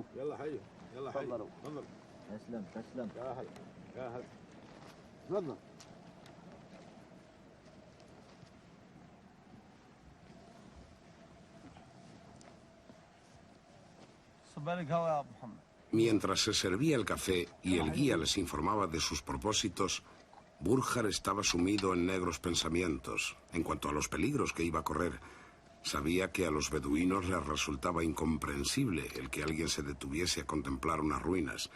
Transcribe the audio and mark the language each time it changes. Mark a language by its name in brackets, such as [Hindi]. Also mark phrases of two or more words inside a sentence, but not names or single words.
[Arabic] يلا حي يلا حي تفضلوا. تفضل. تسلم تسلم. يا هلا يا هلا. تفضل. صبالك هوا يا ابو محمد. [Spanish] Mientras se servía el café y el guía les informaba de sus propósitos, Burjar estaba sumido en negros pensamientos en cuanto a los peligros que iba a correr. Sabía que a los beduinos les resultaba incomprensible el que alguien se detuviese a contemplar unas ruinas.